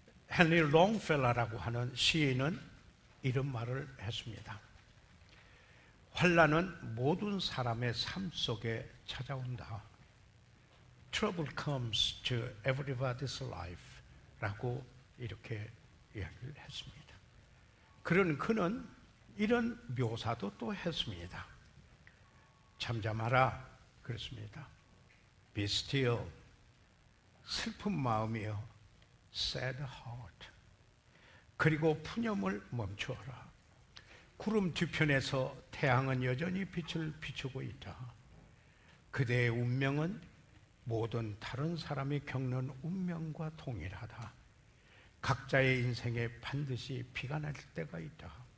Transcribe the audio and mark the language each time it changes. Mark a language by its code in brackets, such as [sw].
[ko] 헨리 롱펠러라고 하는 시인은 이런 말을 했습니다. 환난은 모든 사람의 삶 속에 찾아온다. [en] Trouble comes to everybody's life 라고 이렇게 이야기를 했습니다. [ko] 그는 이런 묘사도 또 했습니다. 잠잠하라 그랬습니다. [en] Be still, 슬픈 마음이여 sad heart. [ko] 그리고 푸념을 멈추어라. 구름 뒤편에서 태양은 여전히 빛을 비추고 있다. 그대의 운명은 모든 다른 사람이 겪는 운명과 동일하다. 각자의 인생에 반드시 비가 날 때가 있다.